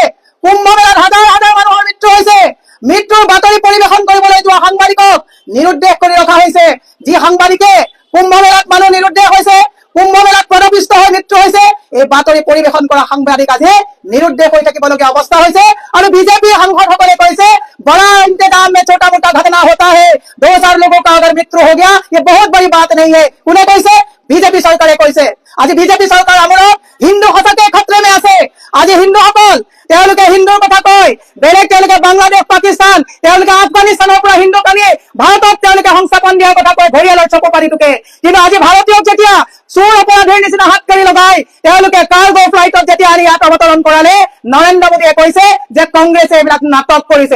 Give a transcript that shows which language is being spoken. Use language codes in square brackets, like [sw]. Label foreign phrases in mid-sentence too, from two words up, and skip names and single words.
[as] কুম্ভ মেলাত হাজাৰ হাজাৰ মানুহৰ মৃত্যু হৈছে, মৃত্যুৰ বাতৰি পৰিবেশন কৰিবলৈ যোৱা সাংবাদিকক নিৰুদ্দেশ কৰি ৰখা হৈছে। যি সাংবাদিকে কুম্ভ মেলাত মানুহ নিৰুদ্দেশ হৈছে, কুম্ভ মেলাত পদপিষ্ট হৈ মৃত্যু হৈছে, এই বাতৰি পৰিবেশন কৰা সাংবাদিক আজি নিৰুদ্দেশ হৈ থাকিবলগীয়া অৱস্থা হৈছে। আৰু বিজেপিৰ সাংসদসকলে কৈছে [hi] बड़ा इंतजाम में छोटा मोटा घटना होता है, 2,000 लोगों का अगर मृत्यु हो गया ये बहुत बड़ी बात नहीं है। [as] কোনে কৈছে? বিজেপি চৰকাৰে কৈছে। আজি বিজেপি চৰকাৰ আমলত হিন্দু সঁচাকে খতৰে আছে। আজি হিন্দুসকল তেওঁলোকে হিন্দুৰ কথা কয়, বেলেগ তেওঁলোকে বাংলাদেশ পাকিস্তান তেওঁলোকে আফগানিস্তানৰ পৰা হিন্দু কানিয়ে ভাৰতক তেওঁলোকে সংস্থাপন দিয়াৰ কথা কয় ঘৰিয়ালৰ চকু পাতি টুকে। কিন্তু আজি ভাৰতীয়ক যেতিয়া চোৰ অপৰাধীৰ নিচিনা হাত কাঢ়ি লগাই তেওঁলোকে কাৰ্গো ফ্লাইটত যেতিয়া আনি ইয়াত অৱতৰণ কৰালে নৰেন্দ্ৰ মোদীয়ে কৈছে যে কংগ্ৰেছে এইবিলাক নাটক কৰিছে।